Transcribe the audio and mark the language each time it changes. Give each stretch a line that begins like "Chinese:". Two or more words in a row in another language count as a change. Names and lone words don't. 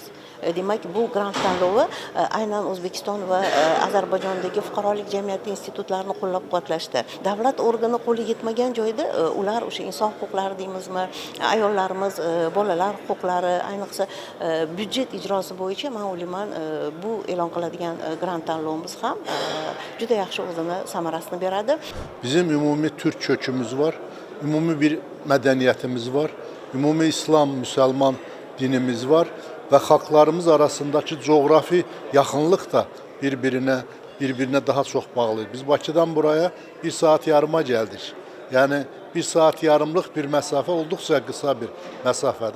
Uzbek: Demak, bu grant tanlovi aynan O'zbekiston va Ozarbayjondagi fuqarolik jamiyati institutlarini qo'llab-quvvatlashda. Davlat organi qo'li yetmagan joyda ular o'sha inson huquqlari deymizmi, ayollarimiz, bolalar huquqlari, ayniqsa byudjet ijrosi bo'yicha men o'ylayman, bu e'lon qiladigan grant tanlovimiz ham juda yaxshi o'zini samarasini beradi.
Turkish: Bizim ümumi Türk kökümüz var, ümumi bir medeniyetimiz var, ümumi İslam, Müslüman dinimiz var ve halklarımız arasındaki coğrafi yakınlık da birbirine daha çok bağlı. Biz Bakı'dan buraya 1 saat yarıma geldik. Yani 1 saat yarımlık bir mesafe oldukça kısa bir mesafedir.